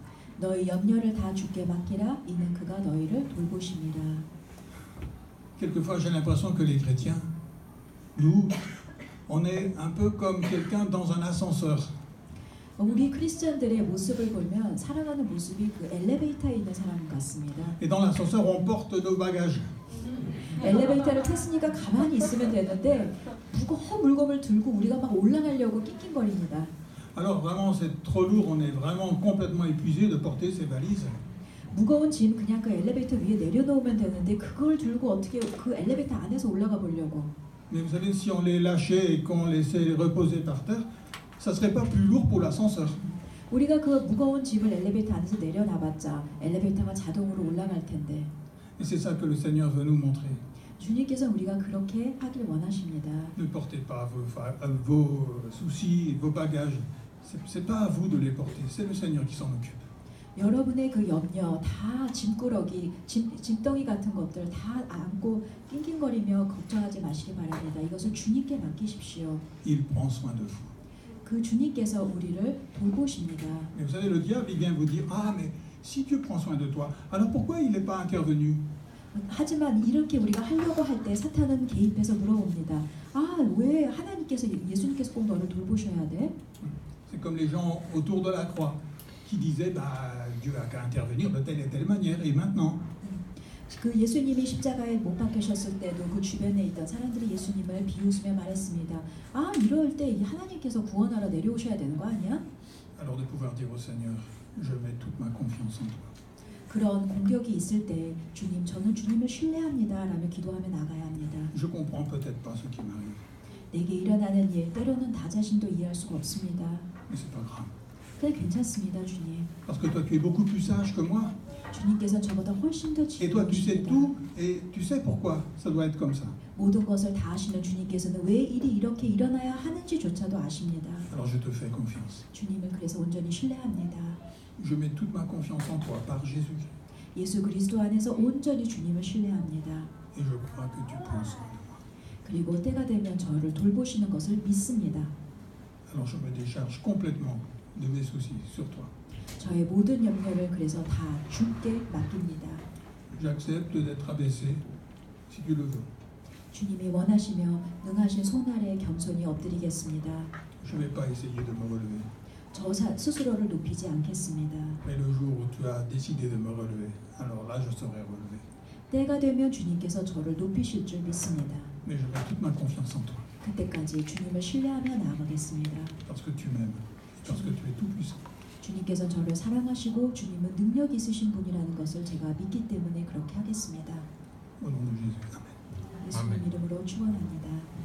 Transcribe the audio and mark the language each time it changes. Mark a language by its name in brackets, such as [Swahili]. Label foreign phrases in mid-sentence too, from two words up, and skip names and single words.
[Korean] 너희 염려를 다 주께 맡기라. 이는 그가 너희를 돌보십니다. [French] Quelquefois, j'ai l'impression que les chrétiens, nous, on est un peu comme quelqu'un dans un ascenseur. [Korean] 우리 크리스천들의 모습을 보면 살아가는 모습이 그 엘리베이터에 있는 사람 같습니다. [French] Et dans l'ascenseur, on porte nos bagages. [Korean] 엘리베이터를 탔으니까 가만히 있으면 되는데 무거운 물건을 들고 우리가 막 올라가려고 낑낑거립니다. [French] Alors vraiment, c'est trop lourd, on est vraiment complètement épuisé de porter ces valises. [Korean] 무거운 짐 그냥 그 엘리베이터 위에 내려놓으면 되는데 그걸 들고 어떻게 그 엘리베이터 안에서 올라가 보려고. [French] Mais vous savez, si on les lâchait et qu'on laissait reposer par terre, ça serait pas plus lourd pour l'ascenseur. [Korean] 우리가 그 무거운 짐을 엘리베이터 안에서 내려놔봤자 엘리베이터가 자동으로 올라갈 텐데. [French] Et c'est ça que le Seigneur veut nous montrer. [Korean] 주님께서 우리가 그렇게 하길 원하십니다. [French] Ne portez pas vos soucis, vos bagages. C'est pas à vous de les porter, c'est le Seigneur qui s'en occupe. [Korean] 여러분의 그 염려 다 짐꾸러기, 짐덩이 같은 것들 다 안고 낑낑거리며 걱정하지 마시기 바랍니다. 이것을 주님께 맡기십시오. [French] Il prend soin de vous. [Korean] 그 주님께서 우리를 돌보십니다. [French] Mais vous savez, le diable, il vient vous dire, ah, mais si Dieu prend soin de toi, alors pourquoi il n'est pas intervenu? [Korean] 하지만 이렇게 우리가 하려고 할 때 사탄은 개입해서 물어봅니다. 아, 왜 하나님께서 예수님께서 꼭 너를 돌보셔야 돼? [French] C'est comme les gens autour de la croix qui disaient, bah, Dieu a qu'à intervenir de telle et telle manière, et maintenant? [Korean] 그 예수님이 십자가에 못 박히셨을 때도 그 주변에 있던 사람들이 예수님을 비웃으며 말했습니다. 아, 이럴 때 하나님께서 구원하러 내려오셔야 되는 거 아니야? [French] Alors de pouvoir dire au Seigneur, je mets toute ma confiance en toi. [Korean] 그런 공격이 있을 때 주님, 저는 주님을 신뢰합니다 라며 기도하며 나가야 합니다. [French] Je comprends peut-être pas ce qui m'arrive, [Korean] 내게 일어나는 일 때로는 나 자신도 이해할 수가 없습니다. [French] mais c'est pas grave. [Korean] 그래 괜찮습니다, 주님. [French] Parce que toi, tu es beaucoup plus sage que moi, [Korean] 주님께서 저보다 훨씬 더 [French] et toi, tu sais [Korean] 지혜로우십니다. [French] tout, et tu sais pourquoi ça doit être comme ça. [Korean] 모든 것을 다 아시는 주님께서는 왜 일이 이렇게 일어나야 하는지조차도 아십니다. [French] Alors je te fais confiance. [Korean] 주님을 그래서 온전히 신뢰합니다. [French] Je mets toute ma confiance en toi par Jésus. [Korean] 예수 그리스도 안에서 온전히 주님을 신뢰합니다. [French] Et je crois que tu prends soin de moi. [Korean] 그리고 때가 되면 저를 돌보시는 것을 믿습니다. [French] Alors je me décharge complètement de mes soucis sur toi. [Korean] 저의 모든 염려를 그래서 다 주께 맡깁니다. [French] J'accepte d'être abaissé si tu le veux. [Korean] 주님이 원하시며 능하신 손 아래 겸손히 엎드리겠습니다. [French] Je ne vais pas essayer de me relever. [Korean] 저 스스로를 높이지 않겠습니다. [French] Mais le jour où tu as décidé de me relever, alors là je serai relevé. [Korean] 때가 되면 주님께서 저를 높이실 줄 믿습니다. [French] Mais je mets toute ma confiance en toi. [Korean] 그때까지 주님을 신뢰하며 나아가겠습니다. [French] Parce que tu m'aimes. Parce que tu es tout puissant. [Korean] 주님께서 저를 사랑하시고 주님은 능력 있으신 분이라는 것을 제가 믿기 때문에 그렇게 하겠습니다. [French] Au nom de Jésus. Amen. [Korean] 예수님 이름으로 축원합니다.